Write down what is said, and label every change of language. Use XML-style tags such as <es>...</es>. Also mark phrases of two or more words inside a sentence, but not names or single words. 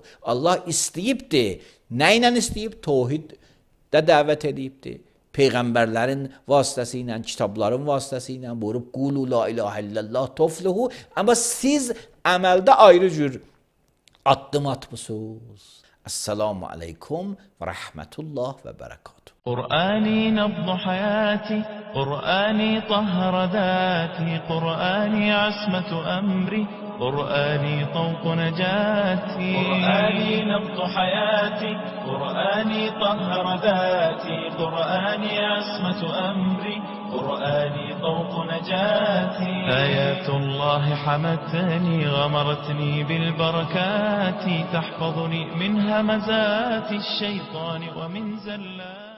<az>Allah istəyibdi. Nə ilə istəyib? Tohiddə dəvət edibdi. Peyğəmbərlərin vasitəsilə, kitabların vasitəsilə buyurub</az> <ar>قولوا لا إله إلا الله تفلحوا.</ar> <az>Amma siz əməldə ayrı cür addım atmısınız.</az> <ar>السلام عليكم ورحمة الله وبركاته. قرآني نبض حياتي قرآني طهر ذاتي قرآني عصمة أمري قرآني طوق نجاتي قرآني نبض حياتي قرآني طهر ذاتي قرآني عصمة أمري قرآني طوق نجاتي آيات الله حمتني غمرتني بالبركات تحفظني من همزات الشيطان ومن زلات</ar>